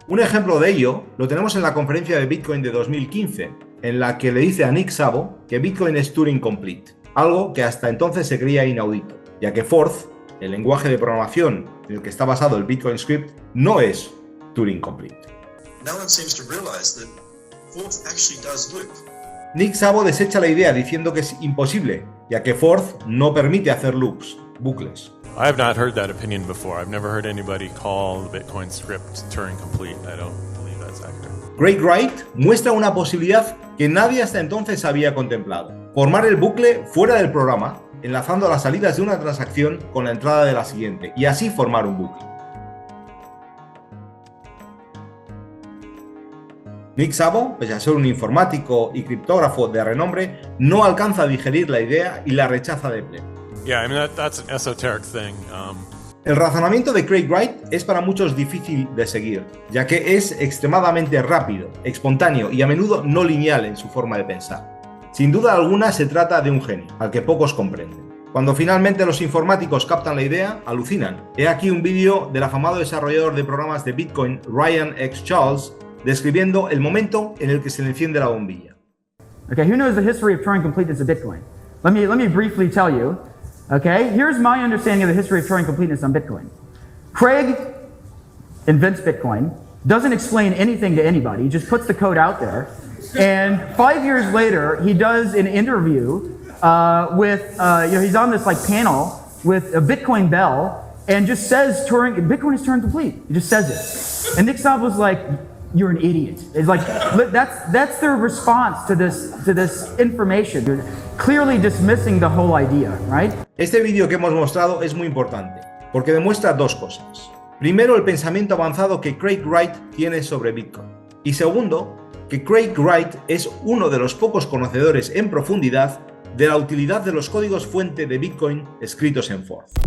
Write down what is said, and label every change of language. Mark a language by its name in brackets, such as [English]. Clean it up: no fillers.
[Spanish] Un ejemplo de ello lo tenemos en la conferencia de Bitcoin de 2015, en la que le dice a Nick Szabo que Bitcoin es Turing Complete, algo que hasta entonces se creía inaudito, ya que Forth, el lenguaje de programación en el que está basado el Bitcoin Script, no es Turing Complete. [English] No one seems to realize that Forth actually does loop. [Spanish] Nick Szabo desecha la idea diciendo que es imposible, ya que Forth no permite hacer loops, bucles. [English] I have not heard that opinion before. I've never heard anybody call the Bitcoin script Turing complete. I don't believe that's accurate. [Spanish] Craig Wright muestra una posibilidad que nadie hasta entonces había contemplado: formar el bucle fuera del programa, enlazando las salidas de una transacción con la entrada de la siguiente, y así formar un bucle. Nick Szabo, pese a ser un informático y criptógrafo de renombre, no alcanza a digerir la idea y la rechaza de pleno. [English] Yeah, I mean, that's an esoteric thing. [Spanish] El razonamiento de Craig Wright es para muchos difícil de seguir, ya que es extremadamente rápido, espontáneo y a menudo no lineal en su forma de pensar. Sin duda alguna se trata de un genio, al que pocos comprenden. Cuando finalmente los informáticos captan la idea, alucinan. He aquí un vídeo del afamado desarrollador de programas de Bitcoin, Ryan X. Charles, describiendo el momento en el que se le enciende la bombilla. [English] Okay, who knows the history of Turing completeness of Bitcoin? Let me briefly tell you. Okay, here's my understanding of the history of Turing completeness on Bitcoin. Craig invents Bitcoin, doesn't explain anything to anybody, he just puts the code out there, and 5 years later, he does an interview with, he's on this like panel with a Bitcoin Bell, and just says Bitcoin is Turing complete. He just says it, and Nick Szabo was like, "You're an idiot." It's like that's their response to this information. They're clearly dismissing the whole idea, right? [Spanish] Este vídeo que hemos mostrado es muy importante, porque demuestra dos cosas. Primero, el pensamiento avanzado que Craig Wright tiene sobre Bitcoin. Y segundo, que Craig Wright es uno de los pocos conocedores en profundidad de la utilidad de los códigos fuente de Bitcoin escritos en Forth.